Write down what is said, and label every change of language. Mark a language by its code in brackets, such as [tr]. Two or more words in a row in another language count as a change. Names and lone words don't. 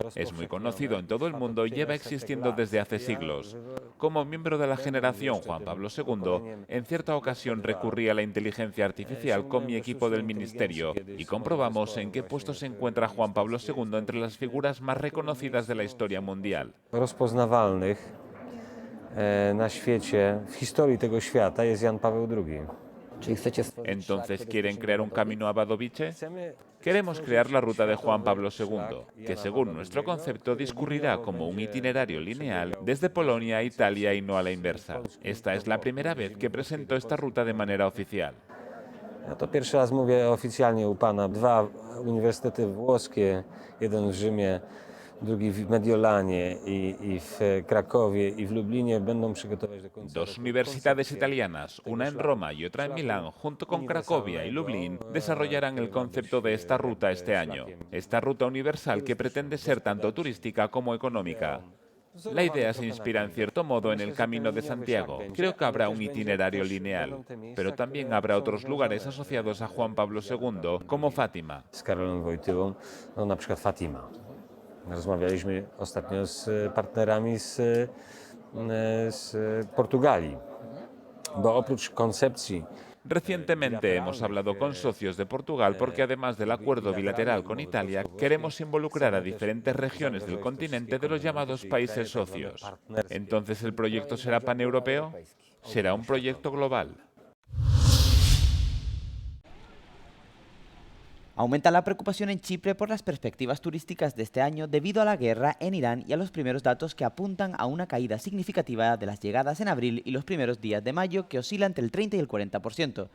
[es] Es muy conocido en todo el mundo y lleva existiendo desde hace siglos. Como miembro de la generación Juan Pablo II, en cierta ocasión recurrí a la inteligencia artificial con mi equipo del ministerio y comprobamos en qué puesto se encuentra Juan Pablo II entre las figuras más reconocidas de la historia mundial. [pl] Na świecie, w historii tego świata jest Jan Paweł II. [es] ¿Entonces quieren crear un camino a Wadowice? Queremos crear la ruta de Juan Pablo II, que según nuestro concepto discurrirá como un itinerario lineal desde Polonia a Italia y no a la inversa. Esta es la primera vez que presento esta ruta de manera oficial. [pl] To pierwszy raz mówię oficjalnie u pana. 2 uniwersytety włoskie, jeden w Rzymie, drugi w Mediolanie i w Krakowie i w Lublinie będą przygotować do końca. [es] Dos universidades italianas, una en Roma y otra en Milán, junto con Cracovia y Lublin, desarrollarán el concepto de esta ruta este año. Esta ruta universal que pretende ser tanto turística como económica. La idea se inspira en cierto modo en el Camino de Santiago. Creo que habrá un itinerario lineal, pero también habrá otros lugares asociados a Juan Pablo II, como Fátima. [pl] Z Karolem Wojtyłą, no na przykład Fatima. Rozmawialiśmy ostatnio z partnerami z z Portugalii, bo oprócz koncepcji [es] Recientemente hemos hablado con socios de Portugal porque además del acuerdo bilateral con Italia, queremos involucrar a diferentes regiones del continente de los llamados países socios. Entonces, ¿el proyecto será paneuropeo? ¿Será un proyecto global? Aumenta la preocupación en Chipre por las perspectivas turísticas de este año debido a la guerra en Irán y a los primeros datos que apuntan a una caída significativa de las llegadas en abril y los primeros días de mayo, que oscila entre el 30 y el 40%.